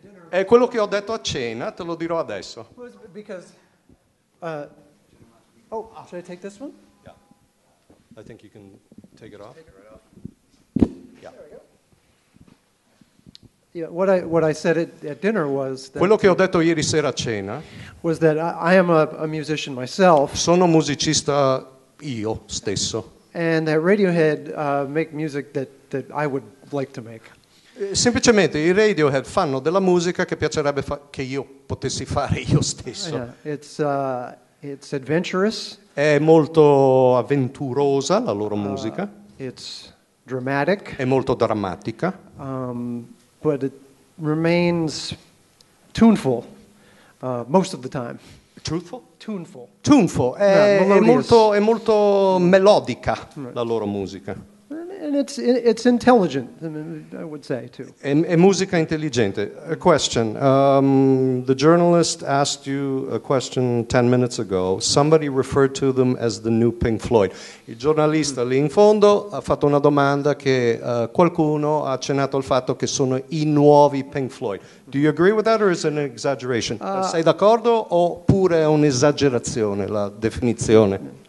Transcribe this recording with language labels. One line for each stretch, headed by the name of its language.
Italian: È quello che ho detto a cena, te lo dirò adesso.
English: Because, should I take this one? Yeah. I think you can take it off. Take it right off. Yeah. There we go. Yeah, what I said at dinner was that,
Italian: quello che ho detto ieri sera a cena
English: was that I am a musician myself.
Italian: Sono musicista io stesso.
English: And that Radiohead make music that I would like to make.
Italian: Semplicemente i Radiohead fanno della musica che piacerebbe che io potessi fare io stesso.
English: Yeah, it's adventurous.
Italian: È molto avventurosa la loro musica.
English: It's dramatic.
Italian: È molto drammatica.
English: But it remains tuneful most of the time. Truthful? Tuneful. Tuneful.
Italian: È molto melodica la loro musica.
English: And it's intelligent, I would say, too.
Italian: È musica intelligente.
English: A question. The journalist asked you a question 10 minutes ago. Somebody referred to them as the new Pink Floyd.
Italian: Il giornalista lì in fondo ha fatto una domanda che qualcuno ha accennato al fatto che sono i nuovi Pink Floyd.
English: Do you agree with that or is it an exaggeration?
Italian: Sei d'accordo oppure è un'esagerazione la definizione?